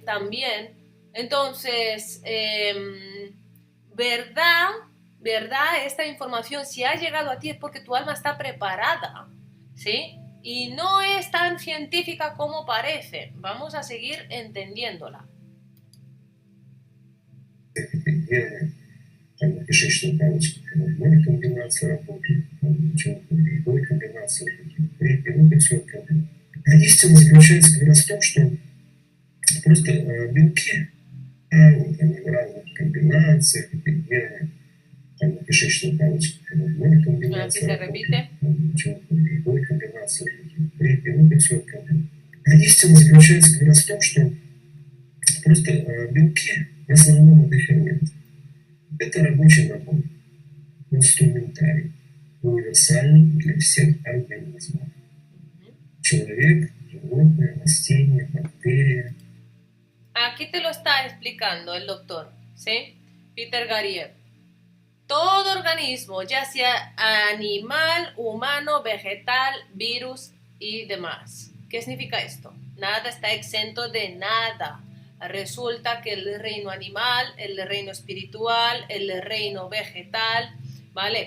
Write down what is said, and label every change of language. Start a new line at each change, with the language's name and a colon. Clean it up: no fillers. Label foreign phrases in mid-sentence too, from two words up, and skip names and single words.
Spanish: También. Entonces, ¿verdad? Esta información, si ha llegado a ti es porque tu alma está preparada, ¿sí? Y no es tan científica como parece. Vamos a seguir entendiéndola.
Russian: Истина заключается как раз в том, что просто белки в разных комбинациях, кишечную палочку при нормальной
Spanish: Aquí
Russian: комбинации,
Spanish: se repite.
Russian: при любой комбинации, при белок-белок комбинации. А истина заключается как раз в том, что просто белки в основном это фермент. Это рабочий набор, инструментарий, универсальный для всех организмов. Человек, животное, растение, бактерия.
Spanish: Aquí te lo está explicando el doctor, ¿sí? Peter Garrier. Todo organismo, ya sea animal, humano, vegetal, virus y demás. ¿Qué significa esto? Nada está exento de nada. Resulta que el reino animal, el reino espiritual, el reino vegetal, ¿vale?